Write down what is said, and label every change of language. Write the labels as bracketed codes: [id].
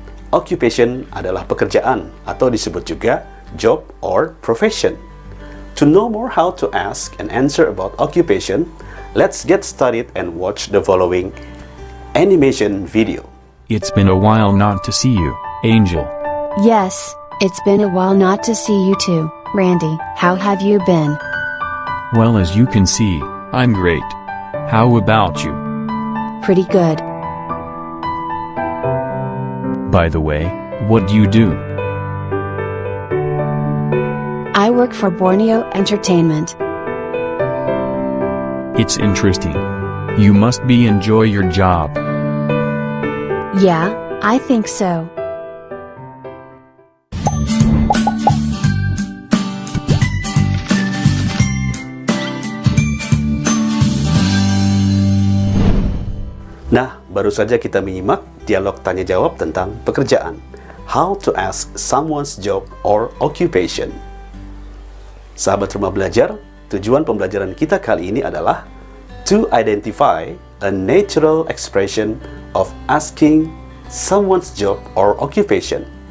[id] Occupation adalah pekerjaan atau disebut juga [en] job or profession. To know more how to ask and answer about occupation, let's get started and watch the following animation video. It's been a while not to see you, Angel. Yes, it's been a while not to see you too. Randy, how have you been? Well, as you can see, I'm great. How about you? Pretty good. By the way, what do you do? I work for Borneo Entertainment. It's interesting. You must enjoy your job. Yeah, I think so. [id] Nah, baru saja kita menyimak dialog tanya-jawab tentang pekerjaan. [en] How to ask someone's job or occupation. [id] Sahabat rumah belajar, tujuan pembelajaran kita kali ini adalah [en] to identify a natural expression of asking someone's job or occupation.